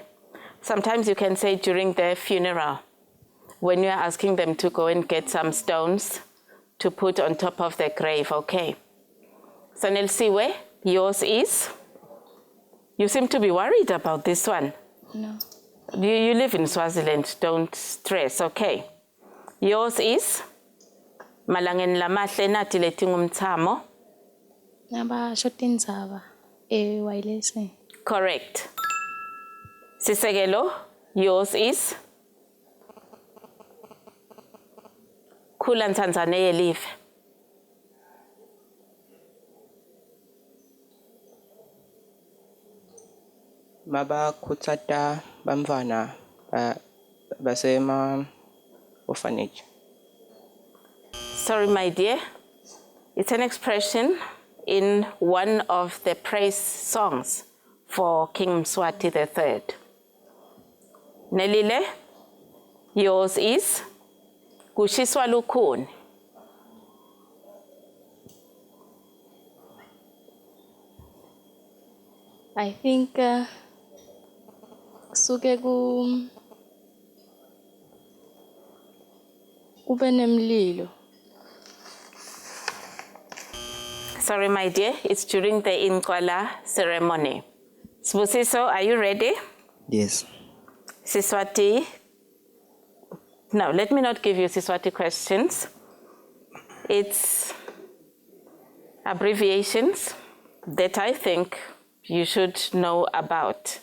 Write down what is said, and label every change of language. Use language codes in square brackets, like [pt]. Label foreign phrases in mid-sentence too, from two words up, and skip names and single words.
[en] Sometimes you can say during their funeral, when you're asking them to go and get some stones to put on top of the grave, okay? So Nelsiwe, yours is? You seem to be worried about this one. No. You live in Swaziland, don't stress, okay? Yours is? [ss] Malangeni lamahle nathi lethi ngumthamo. Naba shotinzaba wireless. [en] Correct. Sisekelo, yours is? [ss] Khula Ntanzane yelive. Mabakhutsata bamfana basema orphanage. [en] Sorry, my dear. It's an expression in one of the praise songs for King Mswati III. Nelile, yours is [ss] Kushiswa Lukhuni. [en] I think [ss] suke kube nemlilo. [en] Sorry, my dear. It's during the Inkwala ceremony. Sibusiso, are you ready? Yes. Siswati. No, let me not give you Siswati questions. It's abbreviations that I think you should know about.